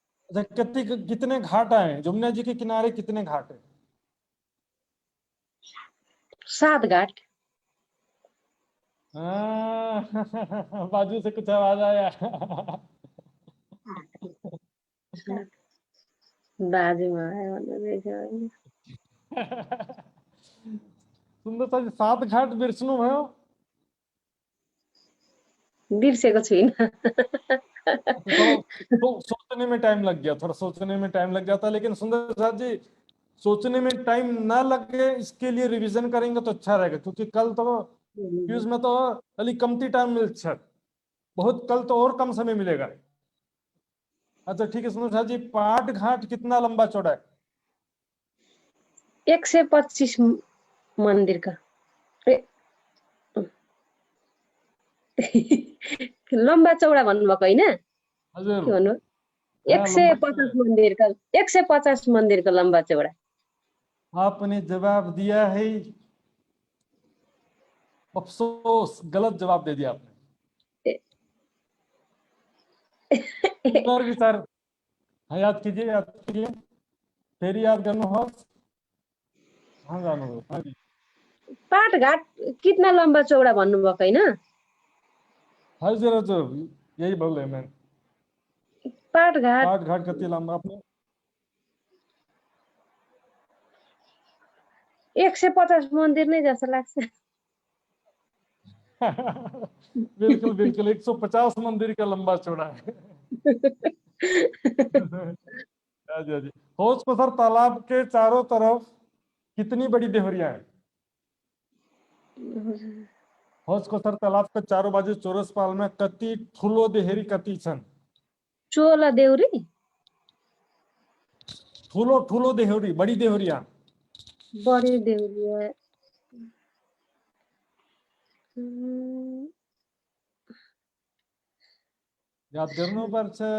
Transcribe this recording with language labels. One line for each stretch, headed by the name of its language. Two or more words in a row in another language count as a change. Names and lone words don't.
Hindi: अच्छा, कितने घाट आए जमुना जी के किनारे, कितने घाट है? 7 घाट। बाजू से कुछ आवाज आया।
Nepali: बाजुमा आयो भन्दैछ होइन। सुन्दरता जी, 7 घाट बिर्सनु भयो? बिर्सेको छुइनँ।
Hindi: तो थोड़ा सोचने में टाइम लग गया, थोड़ा सोचने में टाइम लग जाता, लेकिन सुंदर साथ जी सोचने में टाइम ना लगे इसके लिए रिवीजन करेंगे तो अच्छा रहेगा, क्योंकि कल तो क्यूज में तो
Nepali: अली कमती
Hindi: टाइम मिल बहुत, कल तो और कम समय मिलेगा। अच्छा ठीक है सुंदर साथ जी, पाट घाट कितना लंबा चौड़ा है?
Nepali: 125 मन्दिरका लम्बा चौडा भन्नुभएको होइन? हजुर, के भन्नु?
Hindi: हाँ, लंबा
Nepali: 150 मन्दिरका 150 मन्दिरको लम्बा चौडा।
Hindi: आपने जवाब दिया है, अफसोस गलत जवाब दे दिया आपने। सुंदर विचार, हाँ, याद कीजिए,
Nepali: फेरि याद गर्नुहोस्।
Hindi: हाँ जानु, हाँ जी। पाटघाट कितना लम्बा चौडा
Nepali: भन्नुभएको होइन?
Hindi: हजुर हजुर, यही बोले मैं। पाटघाट पाट घाट कति लंबा आपने?
Nepali: 150 मन्दिर नै जस्तो लाग्छ।
Hindi: बिल्कुल बिल्कुल, 150 मंदिर का लंबा चौड़ा है। हाँ जी, हाँ जी। हौज पसर तालाब के चारों तरफ कितनी बड़ी देहरियां हैं? हौज पसर तालाब के चारों बाजू चौरस पाल में
Nepali: कति ठुलो देहरी कति छन्? चोला देउरी ठुलो ठुलो देहरी,
Hindi: बड़ी देहरियां।
Nepali: बढी देउरी याद गर्नुपर्छ।